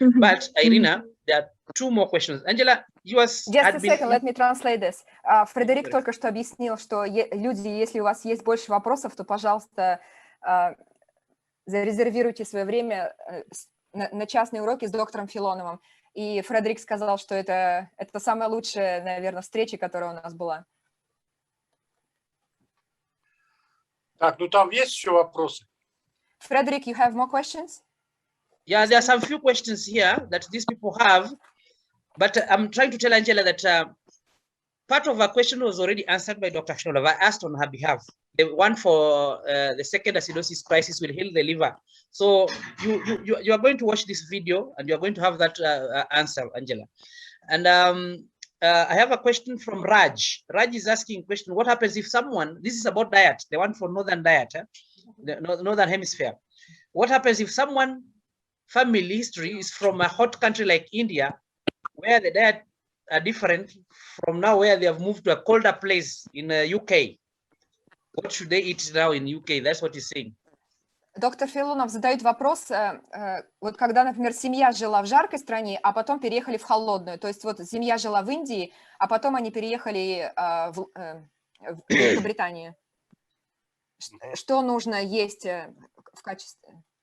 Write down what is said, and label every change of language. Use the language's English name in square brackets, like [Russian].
[English] But Irina, there are 2 more questions. Angela, yours. Just a second, let me translate this. [Russian] Фредерик только что объяснил, что люди, если у вас есть больше вопросов, то, пожалуйста, зарезервируйте свое время на частные уроки с доктором Филоновым. И Фредерик сказал, что это самая лучшая, наверное, встреча, которая у нас была. Так, ну там есть еще вопросы? [English] Frederick, you have more questions? Yeah, there are some few questions here that these people have, but I'm trying to tell Angela that part of her question was already answered by Dr. Filonov. I asked on her behalf. The one for the second acidosis crisis will heal the liver. So you are going to watch this video and you are going to have that answer, Angela. And I have a question from Raj. Raj is asking a question: what happens if someone, this is about diet, the one for northern diet, the northern hemisphere. What happens if someone family history is from a hot country like India, where the diet are different from now, where they have moved to a colder place in UK? What should they eat now in UK? That's what he's saying. [Russian] Доктор Филонов задает вопрос, вот когда, например, семья жила в жаркой стране, а потом переехали в холодную, то есть вот семья жила в Индии, а потом они переехали в Великобританию. Что нужно есть в качестве?